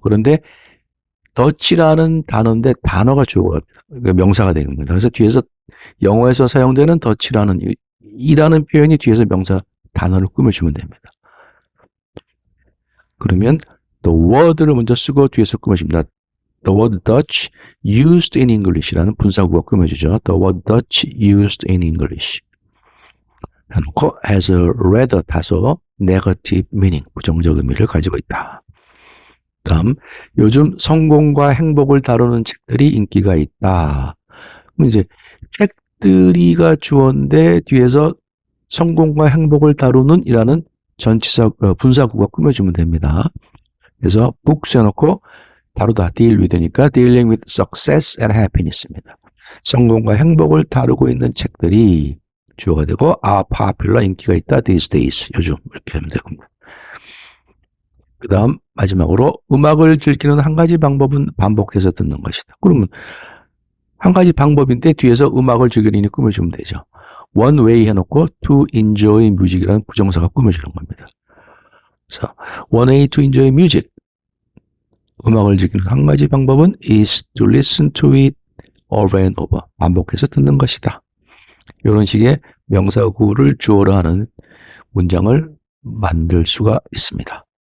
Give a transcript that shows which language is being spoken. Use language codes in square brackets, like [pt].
[ko] 그런데 더치라는 단어인데 단어가 주어가 그러니까 명사가 되는 겁니다. 그래서 뒤에서 영어에서 사용되는 더치라는 이라는 표현이 뒤에서 명사 단어를 꾸며주면 됩니다. 그러면 [en] the word [ko] 를 먼저 쓰고 뒤에서 꾸며줍니다. [en] The word Dutch used in English라는 [ko] 분사구가 꾸며주죠. [en] The word Dutch used in English 해놓고 has a rather [ko] 다소 [en] negative meaning, [ko] 부정적 의미를 가지고 있다. 다음, 요즘 성공과 행복을 다루는 책들이 인기가 있다. 그럼 이제 책들이가 주어인데 뒤에서 성공과 행복을 다루는 이라는 전치사, 분사구가 꾸며주면 됩니다. 그래서 [en] books [ko] 해놓고 다루다, [en] deal with니까 dealing with success and happiness입니다. [ko] 성공과 행복을 다루고 있는 책들이 주어가 되고 [en] are popular, [ko] 인기가 있다, [en] these days, [ko] 요즘 이렇게 하면 되고. 그 다음 마지막으로 음악을 즐기는 한 가지 방법은 반복해서 듣는 것이다. 그러면 한 가지 방법인데 뒤에서 음악을 즐기는 꾸며주면 되죠. [en] one way [ko] 해놓고 [en] to enjoy music이라는 [ko] 부정사가 꾸며주는 겁니다. [en] 그래서 one way to enjoy music, [ko] 음악을 즐기는 한 가지 방법은 [en] is to listen to it over and over, [ko] 반복해서 듣는 것이다. 이런 식의 명사구를 주어로 하는 문장을 만들 수가 있습니다.